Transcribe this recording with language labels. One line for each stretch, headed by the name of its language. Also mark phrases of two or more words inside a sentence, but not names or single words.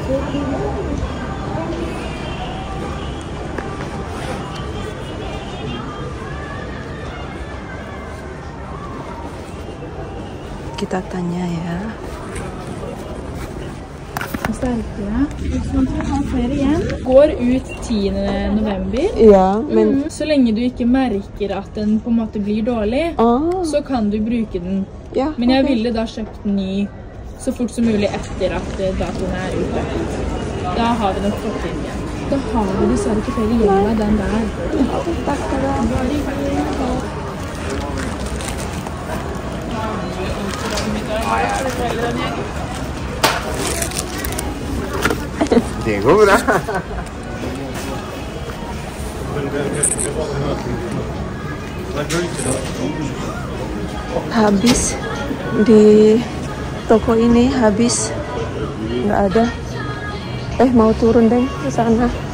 Indonesian: Kita tanya ya.
Norwegian: Går ut 10. november. Ja, men Så lenge du ikke merker at den på en måte blir dårlig, så kan du bruke den. ja, Men jeg ville da kjøpt en ny så fort som mulig etter at datoen er ute. Da har vi nok fått inn igjen. Da har vi dessverre ikke flere igjen av den der. Takk skal du ha. Det går bra.
Indonesian: Habis di toko ini, habis nggak ada. Mau turun deh ke sana.